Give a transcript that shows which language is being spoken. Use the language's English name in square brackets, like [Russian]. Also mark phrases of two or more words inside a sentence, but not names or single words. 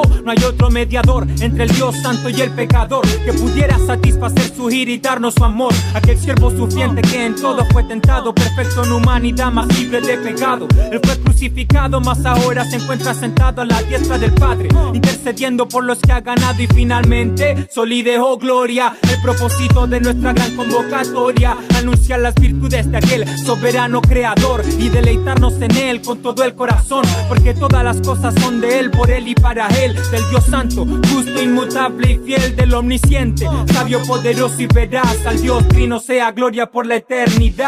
[Spanish] No hay otro mediador entre el Dios santo y el pecador que pudiera satisfacer su ira y darnos su amor. Aquel siervo sufriente que en todo fue tentado, perfecto en humanidad, más libre de pecado. Él fue crucificado, mas ahora se encuentra sentado a la diestra del Padre, intercediendo por los que ha ganado. Y finalmente, [Latin] soli Deo gloria, [Spanish] el propósito de nuestra gran convocatoria, anunciar las virtudes de aquel soberano creador y deleitarnos en Él con todo el corazón, porque todas las cosas son de Él, por Él y para Él, del Dios santo, justo, inmutable y fiel, del omnisciente, sabio, poderoso y veraz, al Dios trino sea gloria por la eternidad.